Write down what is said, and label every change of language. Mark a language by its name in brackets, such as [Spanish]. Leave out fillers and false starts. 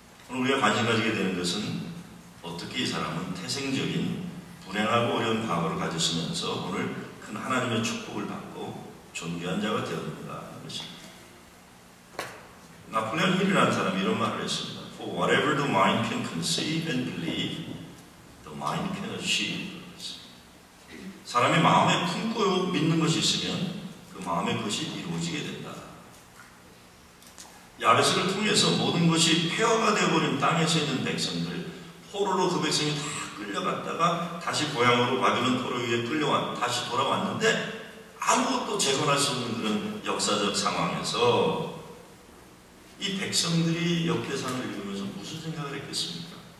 [Korean] 오늘 우리가 관심 가지게 되는 것은 어떻게 이 사람은 태생적인 불행하고 어려운 과거를 가졌으면서 오늘 큰 하나님의 축복을 받고 존귀한 자가 되었는가 하는 것입니다. 나폴레옹 힐이라는 사람이 이런 말을 했습니다. [English] For whatever the mind can conceive and believe, the mind can achieve. [Korean] 사람이 마음에 품고 믿는 것이 있으면 그 마음의 것이 이루어지게 된다. 야베스를 통해서 모든 것이 폐허가 되어버린 땅에서 있는 백성들, 포로로 그 백성이 다 끌려갔다가 다시 고향으로 바빌론 포로 위에 다시 돌아왔는데 아무것도 재건할 수 없는 그런 역사적 상황에서 이 백성들이 역대상을 읽으면서 무슨 생각을 했겠습니까?